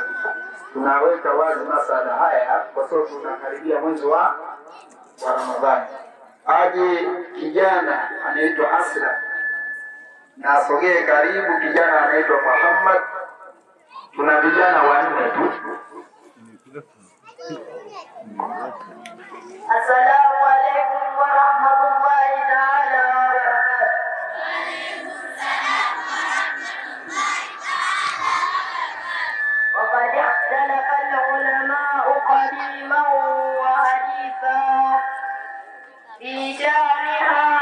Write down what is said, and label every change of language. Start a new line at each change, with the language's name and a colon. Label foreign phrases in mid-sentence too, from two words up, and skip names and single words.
Swahili: Tunaweka wazi masala haya kwa sababu tunakaribia mwezi wa Ramadhani. Aje kijana anaitwa Asra na asogee karibu kijana anaitwa Muhammad. Tuna vijana wanne tu.
Arabic: السلام عليكم ورحمة الله تعالى وبركاته. وقد اختلف العلماء قديما وحديثا في شأنها